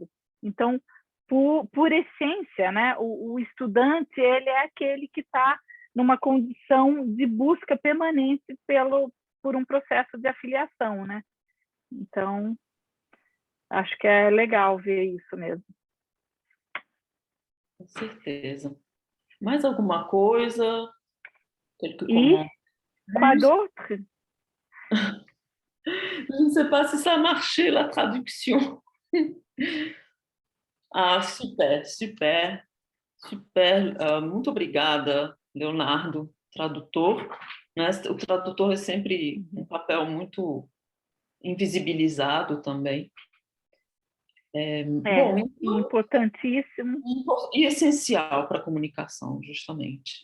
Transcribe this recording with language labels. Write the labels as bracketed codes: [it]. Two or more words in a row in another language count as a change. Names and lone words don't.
[pt] Então, por essência, né, o estudante, ele é aquele que está numa condição de busca permanente por um processo de afiliação, né? Então, acho que é legal ver isso mesmo. Com certeza. Mais alguma coisa? [fr] Quoi d'autre? Je ne sais pas si ça a marché, la traduction. Super, super, super. [pt] Muito obrigada, Leonardo, tradutor. Né? O tradutor é sempre um papel muito invisibilizado também. Bom, então, importantíssimo. E essencial para a comunicação, justamente.